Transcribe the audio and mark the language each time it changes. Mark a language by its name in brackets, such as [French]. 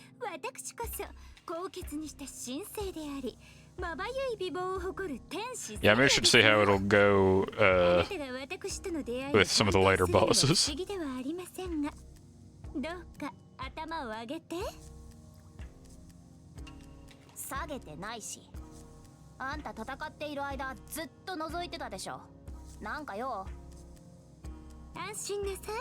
[Japanese] 私こそ高潔にした神聖であり、まばゆい美貌を誇る天使。 [English] Yeah, maybe I should see how it'll go with some of the later bosses. [Japanese] 不思議ではありませんが、どうか頭を上げて。下げてないし、あんた戦っている間ずっと覗いてたでしょ。なんかよ。安心なさい。